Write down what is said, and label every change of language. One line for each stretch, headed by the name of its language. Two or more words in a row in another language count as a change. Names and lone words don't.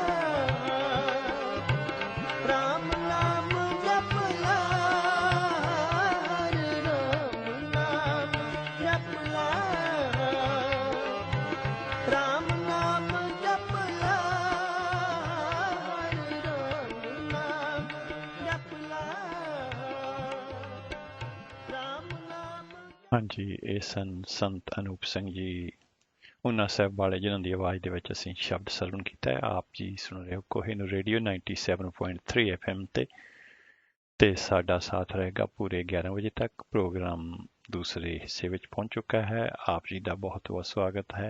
Hindi: राम नाम जप ला हरि राम नाम जप ला राम नाम जप ला हरि राम नाम जप ला राम नाम
Punjabi: ਹਾਂਜੀ ਇਹ ਸਨ ਸੰਤ ਅਨੂਪ ਸਿੰਘ ਜੀ ਉਹਨਾਂ ਸਾਹਿਬ ਵਾਲੇ ਜਿਨ੍ਹਾਂ ਦੀ ਆਵਾਜ਼ ਦੇ ਵਿੱਚ ਅਸੀਂ ਸ਼ਬਦ ਸਰਵਣ ਕੀਤਾ ਹੈ। ਆਪ ਜੀ ਸੁਣ ਰਹੇ ਹੋ ਕੋਹਿਨੂਰ ਰੇਡੀਓ 97.3 FM ਤੇ ਸਾਡਾ ਸਾਥ ਰਹੇਗਾ ਪੂਰੇ 11 ਵਜੇ ਤੱਕ। ਪ੍ਰੋਗਰਾਮ ਦੂਸਰੇ ਹਿੱਸੇ ਵਿੱਚ ਪਹੁੰਚ ਚੁੱਕਾ ਹੈ। ਆਪ ਜੀ ਦਾ ਬਹੁਤ ਬਹੁਤ ਸਵਾਗਤ ਹੈ।